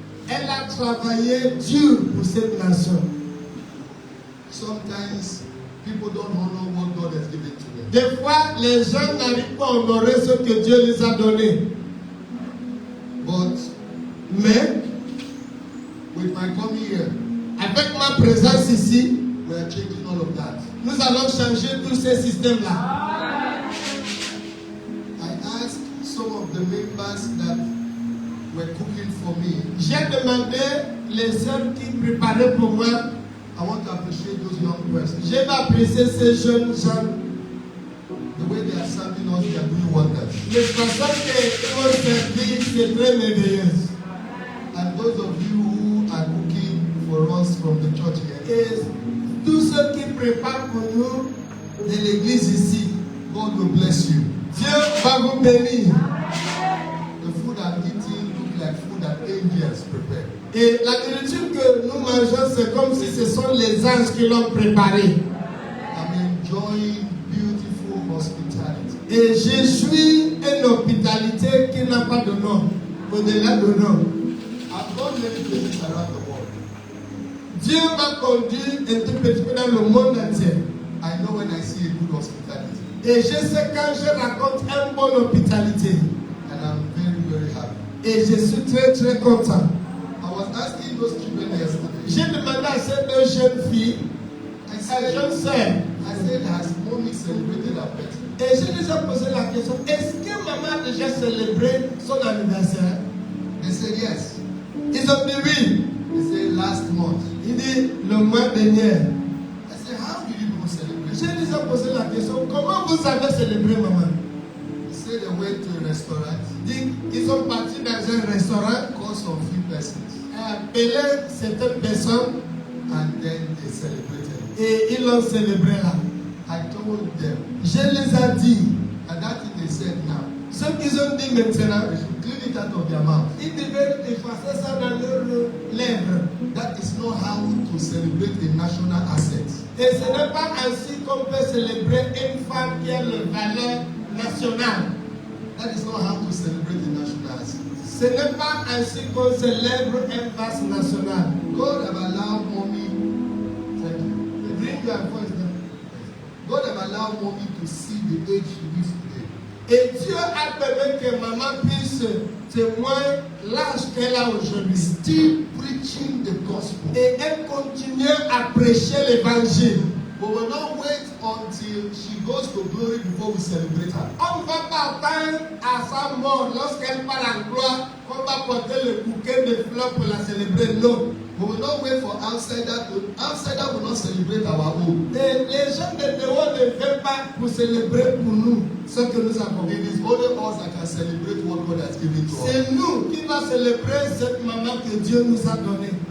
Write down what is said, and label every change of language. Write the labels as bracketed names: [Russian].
[French] elle a travaillé dur pour cette nation. [English] Sometimes people don't honor what God has given to them. [French] Des fois, les gens n'arrivent pas à honorer ce que Dieu les a donné. [English] But [French] Mais, [English] with my coming here, [French] avec ma présence ici, [English] we are changing all of that. [French] nous allons changer tous ces systèmes-là. [English] I asked some of the members that were cooking for me. [French] J'ai demandé les sœurs qui préparaient pour moi. [English] I want to appreciate those young persons. [French] Je vais apprécier ces jeunes gens. [English] The way they are serving us, they are doing wonders. [French] Les façons qu'ils ont servi, c'est très merveilleux. [English] And those of you who are cooking for us from the church here, [French] Et tous ceux qui préparent pour nous de l'église ici, [English] God will bless you. [French] Dieu va vous bénir. [English] The food I'm eating look like food that angels prepare. [French] Et la nourriture que nous mangeons, c'est comme si ce sont les anges qui l'ont préparée. [English] I'm enjoying beautiful hospitality. [French] Et je suis une hospitalité qui n'a pas de nom, au-delà de nom. [English] I've gone many places around the world. [French] Dieu m'a conduit un tout petit peu dans le monde entier. [English] I know when I see a good hospitality. [French] Et je sais quand je raconte une bonne hospitalité. [English] And I'm very, very happy. [French] Et je suis très très content. [English] I was asking those children yesterday. [French] J'ai demandé à ces deux jeunes filles, [English] I [French] à [English] said, [French] jeune sœur, [English] has mommy celebrated her birthday? [French] et je les ai posé la question, est-ce que maman a déjà célébré son anniversaire? [English] They said yes. [French] Ils ont dit oui. [English] They said last month. [French] Il dit le mois dernier. [English] I said, how did you people celebrate? [French] Je les ai posé la question, comment vous avez célébré maman? [English] They said they went to a restaurant, [French] Dit, ils sont partis dans un restaurant, [English] called some few persons, [French] appelé certaines personnes [English] and then they celebrated. [French] et ils l'ont célébré là. [English] I told them, [French] Je les ai dit, [English] and that thing they said now, [French] ce qu'ils ont dit maintenant, [English] they should clean it out of their mouth. [French] ils devaient effacer ça dans leurs lèvres. [English] That is not how to celebrate a national asset. [French] Et ce n'est pas ainsi qu'on peut célébrer une femme qui a une valeur nationale. [English] That is not how to celebrate a national asset. [French] Ce n'est pas ainsi qu'on célèbre un vase national. [English] God have allowed mommy, thank you. Bring your voice down. God have allowed mommy to see the age she is today. [French] Et Dieu a permis que maman puisse témoigner l'âge qu'elle a aujourd'hui. [English] Still preaching the gospel. [French] Et elle continue à prêcher l'évangile. [English] But we will not wait until she goes to glory before we celebrate her. [French] On ne va pas attendre à sa mort lorsqu'elle part en gloire qu'on va porter le bouquet de fleurs pour la célébrer. Non. [English] We will not wait for outsider will not celebrate our own. [French] Et les gens de dehors ne viennent pas pour célébrer pour nous ce que nous avons. [English] It is only us that can celebrate what God has given to us. [French] C'est nous qui va célébrer cette maman que Dieu nous a donnée.